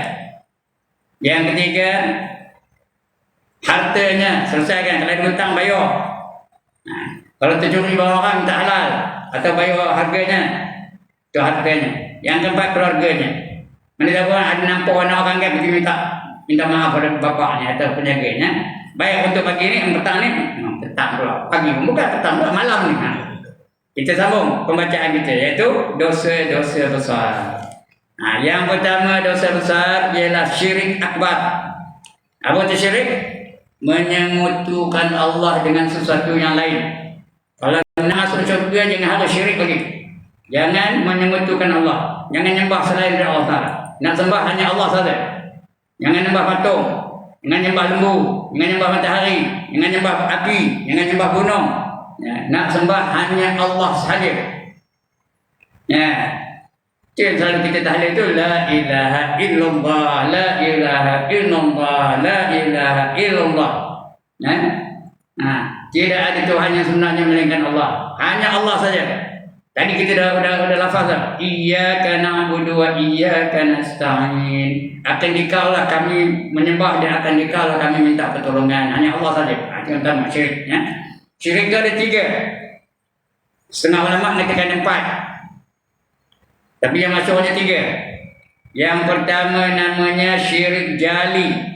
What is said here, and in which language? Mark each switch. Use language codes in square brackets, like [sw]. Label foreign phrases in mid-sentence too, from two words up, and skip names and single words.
[ms] Yang ketiga hartanya, selesaikan. Kalau ada hutang, bayar. Kalau tercuri bawa orang, tak halal atau bayar harganya, itu harganya. Yang keempat keluarganya. Mana tahu ada nampak anak orang kan pergi minta maaf pada bapaknya atau penjaganya. Baik untuk pagi ni, petang ni, petang pula. Pagi pun bukan petang pula, malam ni. Kita sambung pembacaan kita, iaitu dosa-dosa besar. Yang pertama dosa besar ialah syirik akbar. Apa itu syirik? Menyekutukan Allah dengan sesuatu yang lain. Kalau nak masuk syurga, jangan harus syirik lagi. Jangan menyekutukan Allah. Jangan nyembah selain dari Allah Ta'ala. Nak sembah hanya Allah saja. Jangan nyembah patung, jangan nyembah lembu, jangan nyembah matahari, jangan nyembah api, jangan nyembah gunung. Ya, nak sembah hanya Allah saja. Ya. Itu selalu kita tahlil itu [ar] لا إله إلا الله, لا إله إلا الله, لا إله إلا الله. [ms] Ya. Tidak ada Tuhan yang sebenarnya melainkan Allah. Hanya Allah saja. Tadi kita dah lafaz dah. [ar] إياك نعبد وإياك نستعين. [ms] Akan dikaulah kami menyembah dan akan dikaulah kami minta pertolongan. Hanya Allah saja. Itu yang pertama syirik, ya. Syirik itu ada 3. Setengah ulama mengatakan 4. Tapi yang masyhurnya 3. Yang pertama namanya syirik jali.